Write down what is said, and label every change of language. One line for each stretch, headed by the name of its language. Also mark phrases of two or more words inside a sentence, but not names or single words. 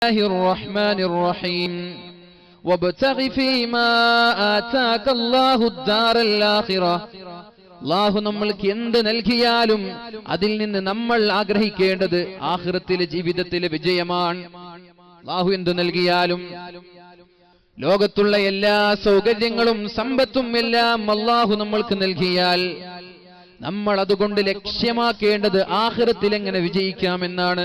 Arabic: الرحمن الرحيم وابتغ فيما آتاك الله الدار الآخرة
Malayalam: അല്ലാഹു നമ്മൾക്ക് എന്ത് നൽകിയാലും അതിൽ നിന്ന് നമ്മൾ ആഗ്രഹിക്കേണ്ടത് ആഖിറത്തിലെ ജീവിതത്തിലെ വിജയമാണ്. അല്ലാഹു എന്ത് നൽകിയാലും ലോകത്തുള്ള എല്ലാ സൗകര്യങ്ങളും സമ്പത്തും എല്ലാം അല്ലാഹു നമ്മൾക്ക് നൽകിയാൽ നമ്മൾ അതുകൊണ്ട് ലക്ഷ്യമാക്കേണ്ടത് ആഖിറത്തിൽ എങ്ങനെ വിജയിക്കാമെന്നാണ്.